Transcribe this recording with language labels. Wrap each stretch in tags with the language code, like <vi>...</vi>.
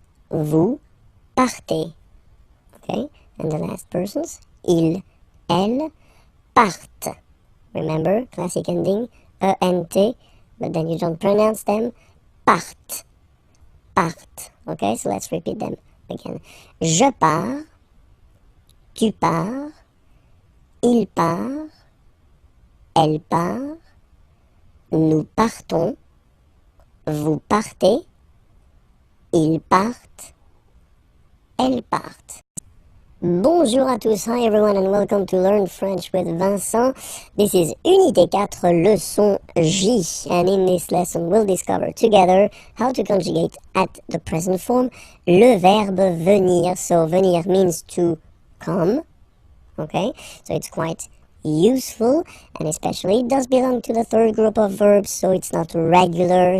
<fr>Vous partez.</fr> <en>Okay, and the last persons, il, elle, partent. Remember, classic ending, ENT, but then you don't pronounce them, partent. Partent. Okay, so let's repeat them again.</en> <fr>Je pars, tu pars, il part, elle part, nous partons, vous partez, ils partent, elles partent. Bonjour à tous,</fr> <en>hi everyone and welcome to Learn French with Vincent. This is Unité 4, leçon J, and in this lesson we'll discover together how to conjugate at the present form</en> <fr>le verbe venir.</fr> <en>So venir means to come, okay, so it's quite useful, and especially it does belong to the third group of verbs, so it's not regular.</en>